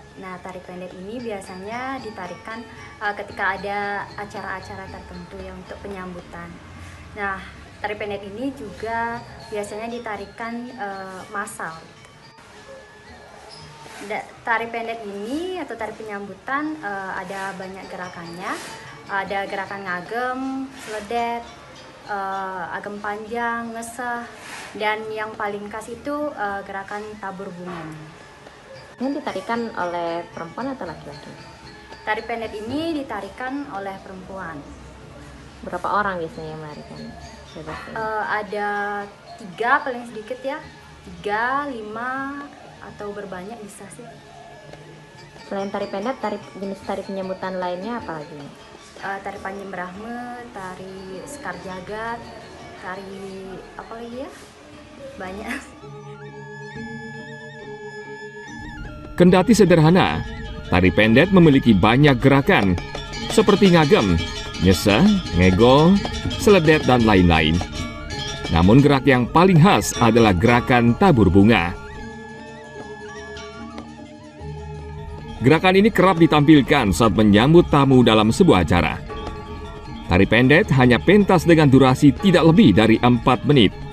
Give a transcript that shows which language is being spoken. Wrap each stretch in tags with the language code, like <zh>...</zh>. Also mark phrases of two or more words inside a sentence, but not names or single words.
<id>Nah, tari pendet ini biasanya ditarikan ketika ada acara-acara tertentu ya untuk penyambutan. Nah, tari pendet ini juga biasanya ditarikan massal. Tari pendek ini atau tari penyambutan ada banyak gerakannya. Ada gerakan ngagem, seledet, agem panjang, ngeseh, dan yang paling khas itu gerakan tabur bunga. Ini ditarikan oleh perempuan atau laki-laki? Tari pendek ini ditarikan oleh perempuan. Berapa orang biasanya yang menarikan? Ada 3 paling sedikit ya, 3, 5 atau berbanyak bisa sih. Selain tari pendek, jenis tari penyambutan lainnya apa lagi? Tari Panjem Brahme, tari Sekar Jagat, tari apa lagi ya? Banyak. Kendati sederhana, tari pendet memiliki banyak gerakan seperti ngagem, nyeseh, ngegol, seledet, dan lain-lain. Namun gerak yang paling khas adalah gerakan tabur bunga. Gerakan ini kerap ditampilkan saat menyambut tamu dalam sebuah acara. Tari pendet hanya pentas dengan durasi tidak lebih dari 4 menit.</id>